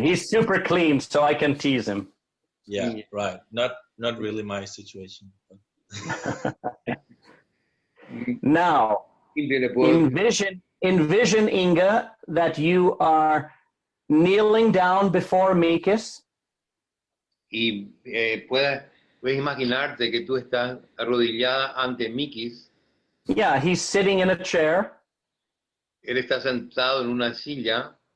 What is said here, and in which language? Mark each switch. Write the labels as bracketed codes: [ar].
[en] He's super clean, so I can tease him. Yeah, right. Not really my situation. Now, envision, Inga, that you are kneeling down before Mikas. [es] Y puedes imaginarte que tú estás arrodillada ante Mikis. [en] Yeah, he's sitting in a chair. [es] Él está sentado en una silla.